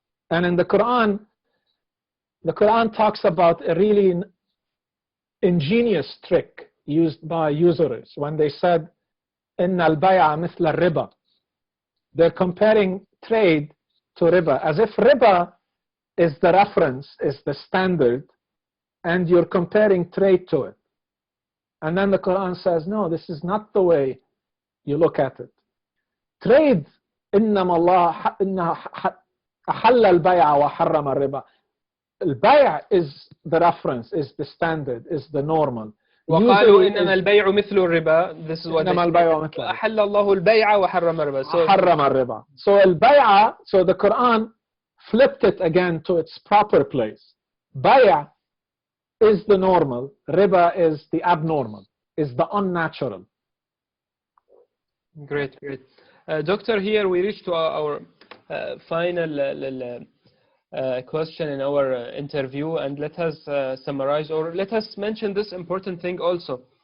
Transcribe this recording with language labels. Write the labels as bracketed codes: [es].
[en] And in the Quran talks about a really ingenious trick used by usurers when they said, [ar] إِنَّ الْبَيْعَ مِثْلَ الرِّبَى. [en] They're comparing trade to riba, as if riba is the reference, is the standard, and you're comparing trade to it. And then the Quran says, no, this is not the way you look at it. Trade, [ar] إِنَّمَا اللَّهُ أَحَلَّ الْبَيْعَ وَحَرَّمَ الرِّبَى. [en] البيع is the reference, is the standard, is the normal. [ar] وقالوا إنما البيع مثل الربا. [en] This is what [ar] إنما البيع مثل أحل الله البيع وحرم الربا. حرم الربا. [en] So البيع, so the Quran flipped it again to its proper place. Bay'a is the normal, riba is the abnormal, is the unnatural. Great, great. Doctor, here we reached to our final question in our interview, and let us summarize, or let us mention this important thing also.